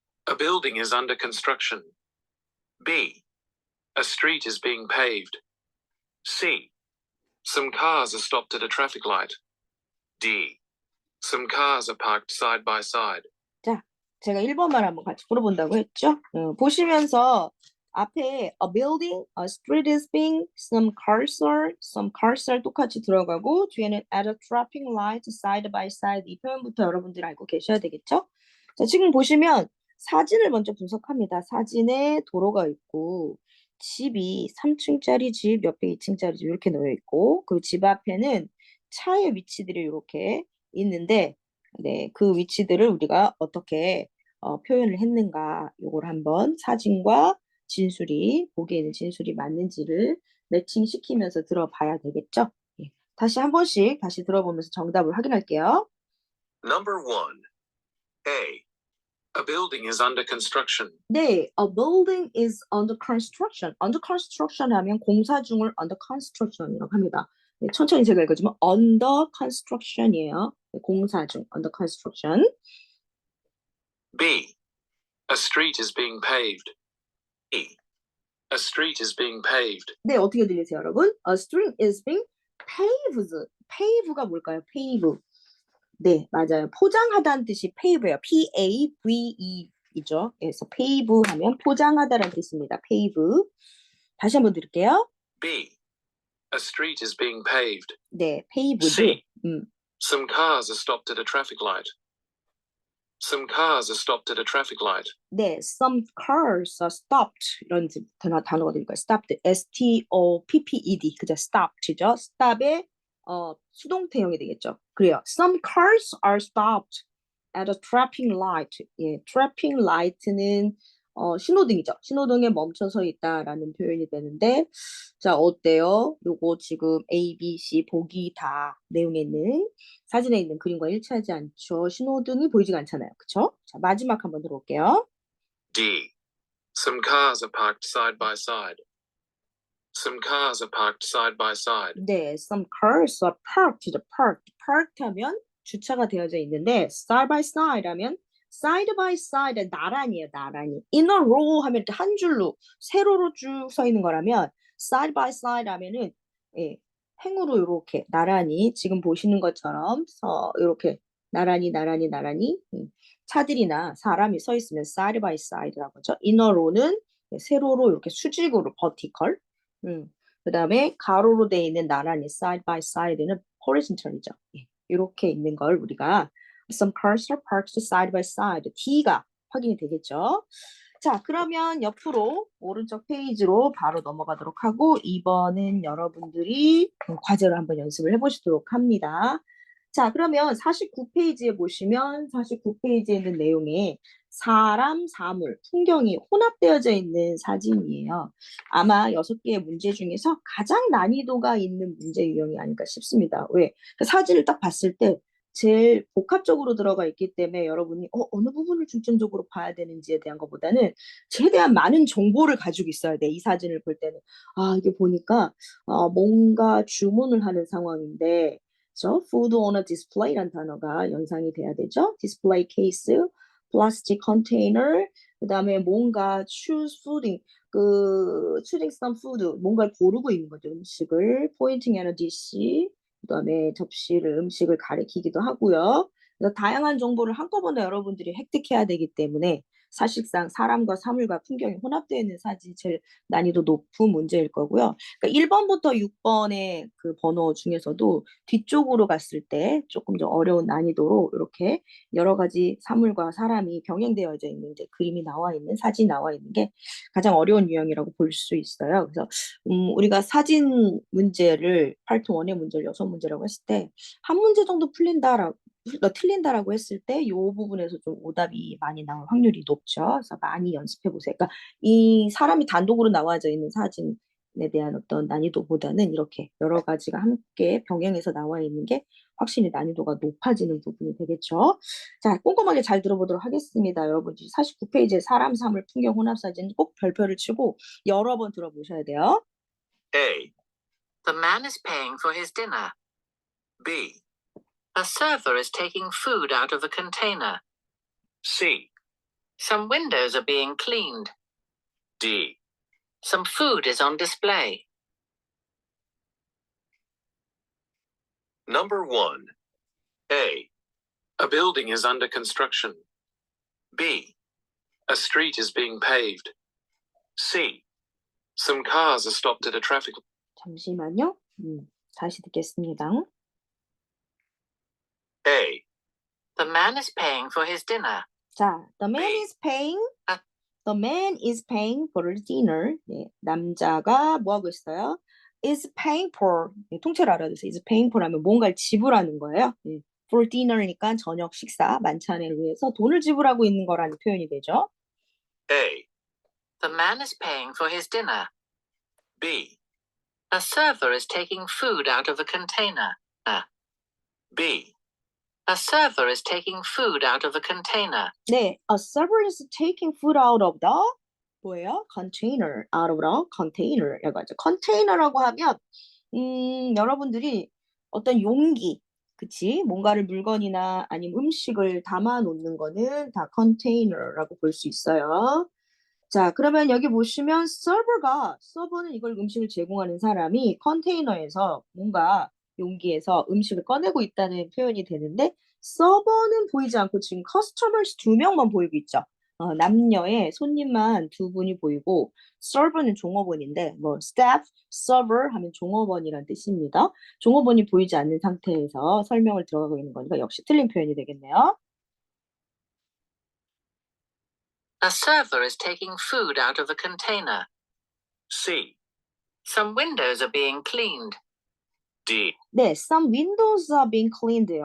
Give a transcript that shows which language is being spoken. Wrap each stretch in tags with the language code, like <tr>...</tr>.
<en>A building is under construction. B. A street is being paved. C. Some cars are stopped at a traffic light. D. Some cars are parked side by side.</en> <ko>제가 1번만 한번 같이 물어본다고 했죠? 보시면서 앞에</ko> <en>a building, a street is being, some cars are</en> <ko>똑같이 들어가고 뒤에는</ko> <en>at a traffic light,</en> <ko>side by side 이 표현부터 여러분들 알고 계셔야 되겠죠? 자, 지금 보시면 사진을 먼저 분석합니다. 사진에 도로가 있고 집이 3층짜리 집, 옆에 2층짜리 집 이렇게 놓여 있고 그 집 앞에는 차의 위치들이 이렇게 있는데 네, 그 위치들을 우리가 어떻게 표현을 했는가 요걸 한번 사진과 진술이 보기에 있는 진술이 맞는지를 매칭시키면서 들어봐야 되겠죠? 예. 다시 한 번씩 다시 들어보면서 정답을 확인할게요.</ko> <en>Number 1. A. A building is under construction.</en> <ko>네,</ko> <en>a building is under construction.</en> <ko>under construction 하면 공사 중을 under construction이라고 합니다. 네, 천천히 제가 읽어주면 under construction이에요. 네, 공사 중, under construction.</ko> <en>B. A street is being paved. E. A street is being paved.</en> <ko>네, 어떻게 들리세요, 여러분?</ko> <en>A street is being paved. pave</en> <ko>가 뭘까요?</ko> <en>pave.</en> <ko>네, 맞아요. 포장하다는 뜻이 pave예요. P-A-V-E 이죠. 그래서 pave 하면 포장하다라는 뜻입니다. pave. 다시 한번 드릴게요.</ko> <en>B. A street is being paved.</en> <ko>네, paved.</ko> <en>C. Some cars are stopped at a traffic light. Some cars are stopped at a traffic light.</en> <ko>네,</ko> <en>some cars are stopped</en> <ko>이런 단어가 들릴까요? stopped, S-T-O-P-P-E-D 그죠? stopped죠? stop의 수동태형이 되겠죠. 그래요.</ko> <en>Some cars are stopped at a traffic light.</en> <ko>예, traffic light는 신호등이죠. 신호등에 멈춰서 있다라는 표현이 되는데 자, 어때요? 요거 지금 A, B, C 보기 다 내용에 있는 사진에 있는 그림과 일치하지 않죠. 신호등이 보이지가 않잖아요. 그쵸? 자, 마지막 한번 들어볼게요.</ko> <en>D. Some cars are parked side by side. Some cars are parked side by side. 네, some cars are parked.</en> <ko>parked 하면 주차가 되어져 있는데 side by side 하면 side by side 나란히예요, 나란히. in a row 하면 이렇게 한 줄로 세로로 쭉 서 있는 거라면 side by side 하면은 예, 행으로 이렇게 나란히 지금 보시는 것처럼 이렇게 나란히 차들이나 사람이 서 있으면 side by side라고 하죠. in a row는 세로로 이렇게 수직으로 vertical. 그다음에 가로로 돼 있는 나란히 side by side는 horizontal이죠. 예, 이렇게 있는 걸 우리가</ko> <en>some cars are parked side by side.</en> <ko>D가 확인이 되겠죠. 자, 그러면 옆으로 오른쪽 페이지로 바로 넘어가도록 하고 2번은 여러분들이 과제로 한번 연습을 해보시도록 합니다. 자, 그러면 49페이지에 보시면 49페이지에 있는 내용에 사람, 사물, 풍경이 혼합되어져 있는 사진이에요. 아마 6개의 문제 중에서 가장 난이도가 있는 문제 유형이 아닐까 싶습니다. 왜? 그 사진을 딱 봤을 때 제일 복합적으로 들어가 있기 때문에 여러분이 어느 부분을 중점적으로 봐야 되는지에 대한 것보다는 최대한 많은 정보를 가지고 있어야 돼. 이 사진을 볼 때는. 이게 보니까 뭔가 주문을 하는 상황인데 그래서 food on a display란 단어가 연상이 돼야 되죠.</ko> <en>display case, plastic container, 그다음에 뭔가 choose fooding, choosing some food,</en> <ko>뭔가를 고르고 있는 거죠. 음식을</ko> <en>pointing at a dish,</en> <ko>그다음에 접시를 음식을 가리키기도 하고요. 그래서 다양한 정보를 한꺼번에 여러분들이 획득해야 되기 때문에 사실상 사람과 사물과 풍경이 혼합되어 있는 사진이 제일 난이도 높은 문제일 거고요. 그러니까 1번부터 6번의 그 번호 중에서도 뒤쪽으로 갔을 때 조금 더 어려운 난이도로 이렇게 여러 가지 사물과 사람이 병행되어져 있는 이제 그림이 나와 있는 사진이 나와 있는 게 가장 어려운 유형이라고 볼 수 있어요. 그래서 우리가 사진 문제를 8통 원의 문제를 6문제라고 했을 때 한 문제 정도 틀린다라고 했을 때 이 부분에서 좀 오답이 많이 나올 확률이 높죠. 그래서 많이 연습해 보세요. 그러니까 이 사람이 단독으로 나와져 있는 사진에 대한 어떤 난이도보다는 이렇게 여러 가지가 함께 병행해서 나와 있는 게 확실히 난이도가 높아지는 부분이 되겠죠. 자, 꼼꼼하게 잘 들어보도록 하겠습니다. 여러분들이 49페이지에 사람, 사물, 풍경, 혼합 사진 꼭 별표를 치고 여러 번 들어보셔야 돼요.</ko> <en>A. The man is paying for his dinner. B. A server is taking food out of a container. C. Some windows are being cleaned. D. Some food is on display. Number 1. A. A building is under construction. B. A street is being paved. C. Some cars are stopped at a traffic.</en> <ko>잠시만요. 다시 듣겠습니다.</ko> <en>A. The man is paying for his dinner. 자, the man B. is paying. 아. The man is paying for dinner.</en> <ko>네, 남자가 뭐 하고 있어요?</ko> <en>is paying for.</en> <ko>네, 통째로 알아두세요. is paying for 하면 뭔가를 지불하는 거예요. 네,</ko> <en>for dinner</en> <ko>니까 저녁 식사, 만찬을 위해서 돈을 지불하고 있는 거라는 표현이 되죠.</ko> <en>A. The man is paying for his dinner. B. A server is taking food out of a container. B. A server is taking food out of a container. 네, a server is taking food out of the</en> <ko>뭐예요?</ko> <en>container, out of the container</en> <ko>라고 하죠. container라고 하면 여러분들이 어떤 용기, 그치? 뭔가를 물건이나 아니면 음식을 담아 놓는 거는 다 container라고 볼 수 있어요. 자, 그러면 여기 보시면 서버는 이걸 음식을 제공하는 사람이 컨테이너에서 뭔가 용기에서 음식을 꺼내고 있다는 표현이 되는데 서버는 보이지 않고 지금 커스터머스 2명만 보이고 있죠. 남녀의 손님만 2분이 보이고 서버는 종업원인데 뭐 staff, server 하면 종업원이란 뜻입니다. 종업원이 보이지 않는 상태에서 설명을 들어가고 있는 거니까 역시 틀린 표현이 되겠네요.</ko> <en>A server is taking food out of a container. C. Some windows are being cleaned. D. 네, some windows are being cleaned.</en>